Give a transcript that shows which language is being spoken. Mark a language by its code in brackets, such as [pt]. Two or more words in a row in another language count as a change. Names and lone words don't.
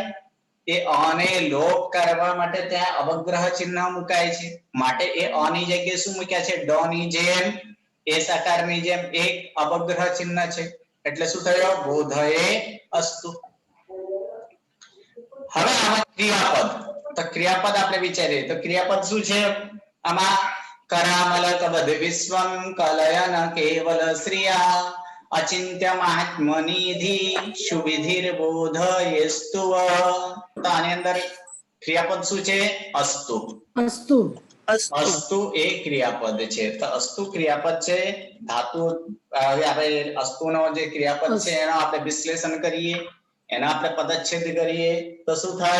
[gu] એ અ ને લોપ કરવા માટે ત્યાં અવગ્રહ ચિહ્ન મુકાય છે, માટે એ અ ની જગ્યાએ શું મૂક્યા છે? ડ ની જેમ એ સકારની જેમ એક અવગ્રહ ચિહ્ન છે, એટલે શું થયો? [sa] बोधये अस्तु. [gu] હવે આમાં ક્રિયાપદ, તો ક્રિયાપદ આપણે વિચારીએ તો ક્રિયાપદ શું છે આમાં? [sa] करामलकवद विश्वं कलयन केवल श्रिया अचिंत्य महात्मनिधि सुविधिर बोधयेस्तु। [gu] તો આની અંદર ક્રિયાપદ શું છે? અસ્તુ. અસ્તુ. અસ્તુ એ ક્રિયાપદ છે. તો અસ્તુ ક્રિયાપદ છે. ધાતુ હવે આપણે અસ્તુનો જે ક્રિયાપદ છે એનો આપણે વિશ્લેષણ કરીએ, એનો આપણે પદચ્છેદ કરીએ તો શું થાય?